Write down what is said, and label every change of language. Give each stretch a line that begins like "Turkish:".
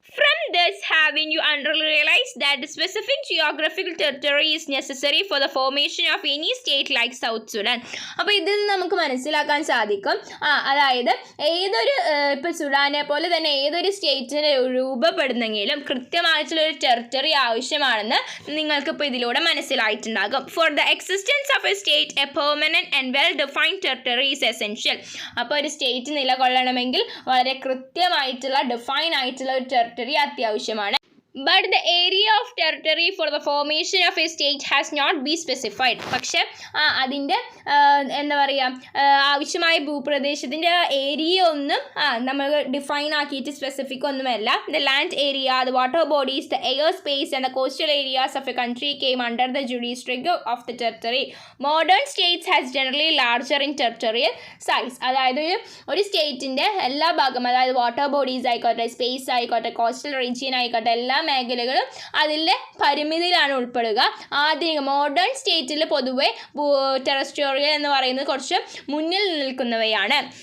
English: From this, haven't you realized that the specific geographical territory is necessary for the formation of any state like South Sudan?
Malayalam: അപ്പോൾ ഇതിൽ നിന്ന് നമുക്ക് മനസ്സിലാക്കാൻ സാധിക്കും, അതായത് ഏതൊരു ഇപ്പോൾ സുഡാനെ പോലെ തന്നെ ഏതൊരു സ്റ്റേറ്റിനെ രൂപപ്പെടുന്നെങ്കിലും കൃത്യമായിട്ടുള്ളൊരു ടെറിട്ടറി ആവശ്യമാണെന്ന് നിങ്ങൾക്കിപ്പോൾ ഇതിലൂടെ മനസ്സിലായിട്ടുണ്ടാകും.
English: For the existence of a state a permanent and well defined territory is essential.
Malayalam: അപ്പോൾ ഒരു സ്റ്റേറ്റ് നിലകൊള്ളണമെങ്കിൽ വളരെ കൃത്യമായിട്ടുള്ള ഡിഫൈൻ ആയിട്ടുള്ള ഒരു ടെറിട്ടറി അത്യാവശ്യമാണ്.
English: But the area of territory for the formation of a state has not been specified.
Malayalam: പക്ഷേ അതിൻ്റെ എന്താ പറയുക ആവശ്യമായ ഭൂപ്രദേശത്തിൻ്റെ ഏരിയ ഒന്നും നമ്മൾ ഡിഫൈൻ ആക്കിയിട്ട് സ്പെസിഫിക് ഒന്നുമല്ല.
English: The land area, the water bodies, the air space and the coastal areas of a country came under the jurisdiction of the territory. Modern states has generally larger in territorial size.
Malayalam: അതായത് ഒരു സ്റ്റേറ്റിൻ്റെ എല്ലാ ഭാഗം, അതായത് water bodies ആയിക്കോട്ടെ, space ആയിക്കോട്ടെ, coastal region ആയിക്കോട്ടെ, എല്ലാ മേഖലകളും അതിൻ്റെ പരിമിതിയിലാണ് ഉൾപ്പെടുക. ആധുനിക മോഡേൺ സ്റ്റേറ്റിൽ പൊതുവെ ടെറസ്ട്രിയൽ എന്ന് പറയുന്നത് കുറച്ച് മുന്നിൽ നിൽക്കുന്നവയാണ്.